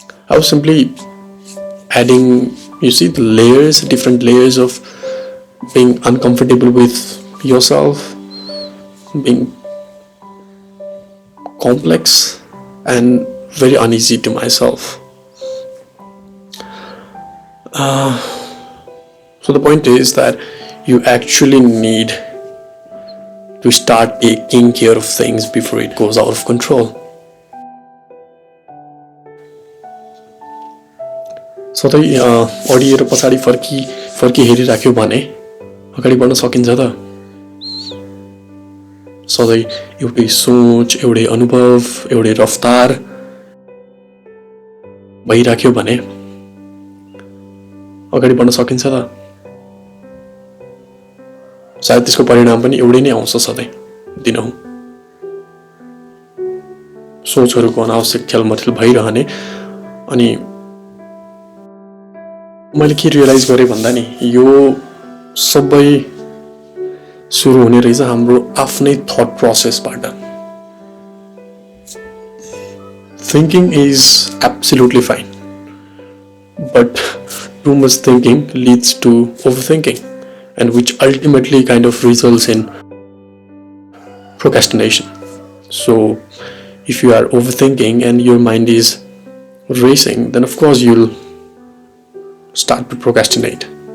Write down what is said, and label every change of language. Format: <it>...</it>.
<en>I was simply adding, you see, the layers, different layers of being uncomfortable with yourself, being complex and very uneasy to myself. So the point is that you actually need to start taking care of things before it goes out of control.</en> <ne>सधैँ अडिएर पछाडि फर्की हेरिराख्यो भने अगाडि बढ्न सकिन्छ त? सधैँ एउटै सोच, एउटै अनुभव, एउटै रफ्तार भइराख्यो भने अगाडि बढ्न सकिन्छ त? सायद त्यसको परिणाम पनि एउटै नै आउँछ सधैँ, दिनहुँ। सोचहरूको अनावश्यक खेलमथेल भइरहने। अनि मैले के रियलाइज गरेँ भन्दा नि, यो सबै सुरु हुने रहेछ हाम्रो आफ्नै thought प्रोसेसबाट।</ne> <en>Thinking is absolutely fine, but too much thinking leads to overthinking, and which ultimately kind of results in procrastination. So if you are overthinking and your mind is racing, then of course you'll start to procrastinate.</en>